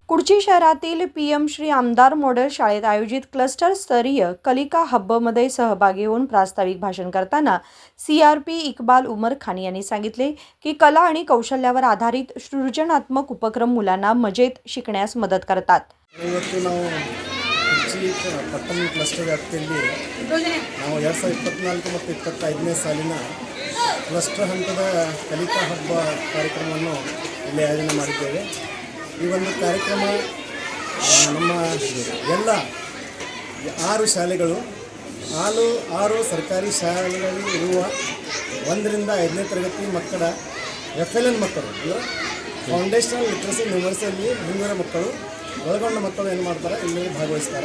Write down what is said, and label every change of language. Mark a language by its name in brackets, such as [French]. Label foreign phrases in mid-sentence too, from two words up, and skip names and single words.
[Marathi] करची शहरातील PM श्री आमदार मॉडेल शाळेत आयोजित क्लस्टर स्तरीय कलिका हबमध्ये सहभागी होऊन प्रास्ताविक भाषण करताना CRP इक्बाल उमर खान यांनी सांगितले की कला आणि कौशल्यावर आधारित सृजनात्मक उपक्रम मुलांना मजेत शिकण्यास मदत करतात. [Kannada] ಇವತ್ತು ನಾವು ಕುರ್ಚಿ ಪಟ್ಟಣ ಕ್ಲಸ್ಟರ್ ವ್ಯಾಪ್ತಿಯಲ್ಲಿ ನಾವು 2024 ಮತ್ತು 25ನೇ ಸಾಲಿನ ಕ್ಲಸ್ಟರ್ ಹಂತದ ಕಲಿಕಾ ಹಬ್ಬ ಕಾರ್ಯಕ್ರಮವನ್ನು ಇಲ್ಲಿ ಆಯೋಜನೆ ಮಾಡಿದ್ದೇವೆ. ಈ ಒಂದು ಕಾರ್ಯಕ್ರಮ ನಮ್ಮ ಎಲ್ಲ 6 ಶಾಲೆಗಳು 6 ಸರ್ಕಾರಿ ಶಾಲೆಗಳಲ್ಲಿ ಇರುವ 1ರಿಂದ 5ನೇ ತರಗತಿ ಮಕ್ಕಳ FLN ಮಕ್ಕಳು ಅಂದರೆ [English] foundational literacy [Kannada] ನ್ಯೂಮರ್ಸಲ್ಲಿ ಮುಂದಿನ ಮಕ್ಕಳು ಒಳಗೊಂಡ ಮಕ್ಕಳು ಏನು ಮಾಡ್ತಾರೆ ಇಲ್ಲಿ ಭಾಗವಹಿಸ್ತಾರೆ.